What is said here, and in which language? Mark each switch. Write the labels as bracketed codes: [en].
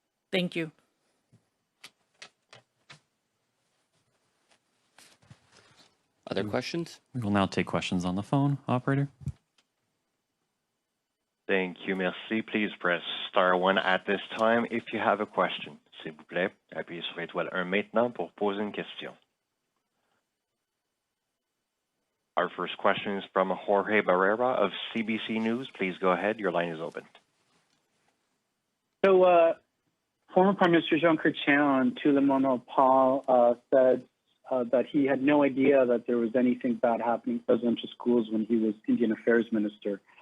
[en] Thank you. Other questions? We will now take questions on the phone. Operator? Thank you, merci. Please press *1 at this time if you have a question. [fr] S'il vous plaît, appuyez sur étoile 1 maintenant pour poser une question. [en] Our first question is from Jorge Barrera of CBC News. Please go ahead. Your line is open. So, former Prime Minister Jean Chrétien on Tout le monde en parle said that he had no idea that there was anything bad happening in residential schools when he was Indian Affairs Minister.